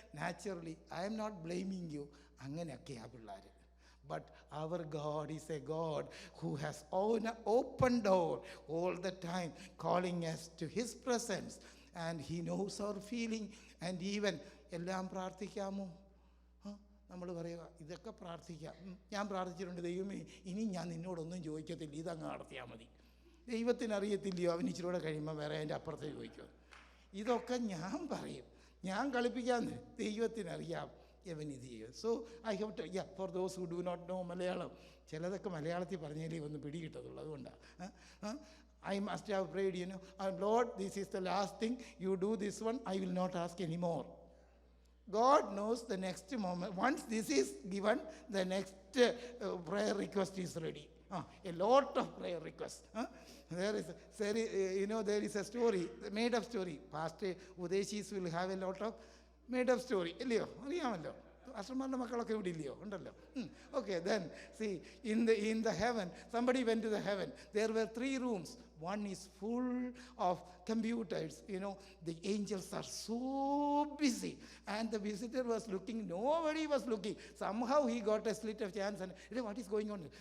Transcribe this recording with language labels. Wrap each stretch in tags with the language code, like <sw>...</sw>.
<en>Naturally, I am not blaming you.</en> <ml>അങ്ങനെയൊക്കെയാ പിള്ളേർ.</ml> <en>But our God is a God who has open door all the time, calling us to his presence, and he knows our feeling. And even</en> <ml>എല്ലാം പ്രാർത്ഥിക്കാമോ? നമ്മൾ പറയുക ഇതൊക്കെ പ്രാർത്ഥിക്കാം. ഞാൻ പ്രാർത്ഥിച്ചിട്ടുണ്ട്, ദൈവമേ ഇനി ഞാൻ നിന്നോടൊന്നും ചോദിക്കത്തില്ല, ഇതങ്ങ് നടത്തിയാൽ മതി. ദൈവത്തിനറിയത്തില്ലയോ അവൻ ഇച്ചിരൂടെ കഴിയുമ്പോൾ വേറെ അതിൻ്റെ അപ്പുറത്ത് ചോദിക്കും. ഇതൊക്കെ ഞാൻ പറയും, ഞാൻ കളിപ്പിക്കാൻ, ദൈവത്തിനറിയാം ഇവൻ ഇത് ചെയ്യും.</ml> <en>so I have to, for those who do not know Malayalam,</en> <ml>ചിലതൊക്കെ മലയാളത്തിൽ പറഞ്ഞാലേ ഒന്ന് പിടികിട്ടതുള്ളൂ. അതുകൊണ്ടാണ്</ml> <en>I must have prayed, Lord, this is the last thing, you do this one, I will not ask anymore. God knows the next moment. Once this is given, the next prayer request is ready. A lot of prayer requests. There is a story, made up story. Pastor Udeshis will have a lot of made up story.</en> <ml>ഇല്ലയോ, അറിയാമല്ലോ. അശ്രമാരുടെ മക്കളൊക്കെ ഇവിടെ ഇല്ലയോ, ഉണ്ടല്ലോ.</ml> <en>Okay, then see, in the heaven, somebody went to the heaven. There were 3 rooms. One is full of computers. The angels are so busy, and the visitor was looking. Nobody was looking. Somehow he got a slit of chance, and what is going on?</en>